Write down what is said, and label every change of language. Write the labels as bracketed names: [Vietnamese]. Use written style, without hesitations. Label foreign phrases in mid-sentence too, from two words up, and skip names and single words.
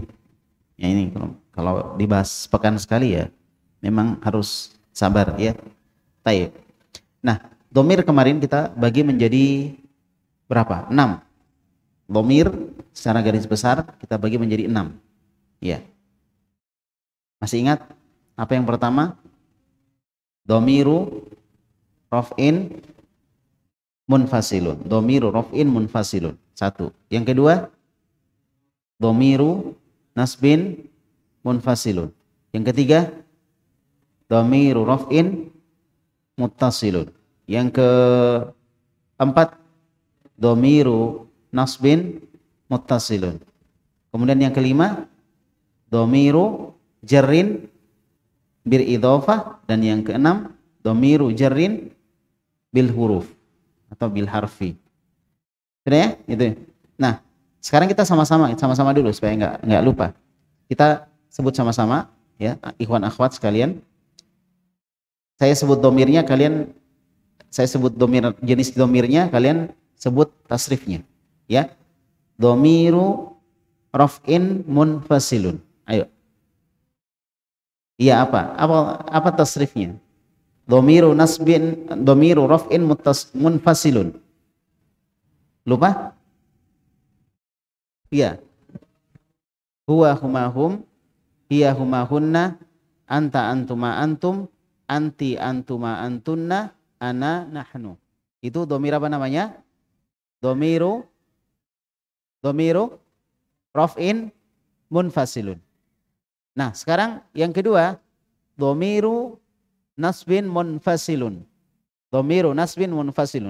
[Indonesian] Ya ini kalau dibahas pekan sekali ya memang harus sabar ya. [Arabic] طيب. [Indonesian] Nah, dhamir kemarin kita bagi menjadi berapa? 6. Dhamir secara garis besar kita bagi menjadi 6. Ya. Masih ingat apa yang pertama? [Arabic] ضمير رفع منفصل. ضمير رفع منفصل. 1. [Indonesian] Yang kedua, [Arabic] ضمير نصب منفصل. [Indonesian] Yang ketiga, [Arabic] ضمير رفع متصل. [Indonesian] Yang keempat, [Arabic] ضمير نصب متصل. [Indonesian] Kemudian yang kelima, [Arabic] ضمير جر بالإضافة, [Indonesian] dan yang keenam, [Arabic] ضمير جر بالحروف [Indonesian] atau [Arabic] بالحرف. [Indonesian] Sudah ya? Itu. Nah, sekarang kita sama-sama dulu supaya enggak lupa. Kita sebut sama-sama ya, [Arabic] إخوان أخوات [Indonesian] sekalian. Saya sebut dhamirnya, saya sebut dhamir, jenis dhamirnya, kalian sebut tasrifnya. Ya. [Arabic] ضمير رفع منفصل. [Indonesian] Ayo. Iya, apa tasrifnya? [Arabic] ضمير رفع منفصل. [Indonesian] Lupa? Iya. [Arabic] هو هما هم، هي هما هن، أنت أنتما أنتم، أنتِ أنتما أنتن، أنا نحن. [Indonesian] Itu dhamir apa namanya? [Arabic] ضمير رفع منفصل. [Indonesian] Nah, sekarang yang kedua, [Arabic] ضمير نصب منفصل. ضمير نصب منفصل.